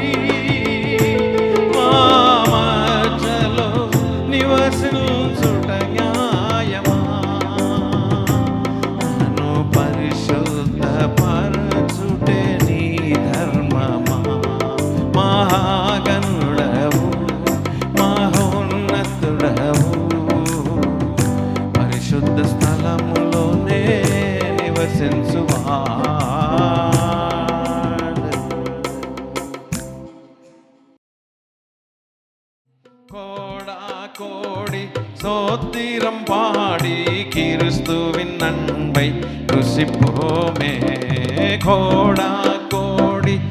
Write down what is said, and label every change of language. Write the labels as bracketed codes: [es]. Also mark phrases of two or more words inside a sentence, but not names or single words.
[te] మా మధ్యలో నివసించుట న్యాయమా నన్ను పరిశుద్ధ పరచుటే నీ ధర్మమా మహాగణుడవు మహోన్నతుడవు పరిశుద్ధ స్థలములోనే నివసించువాడు [ta] கோடா கோடி சோத்திரம் பாடி கிறிஸ்துவின் அன்பை ருசிப்போமே கோடா கோடி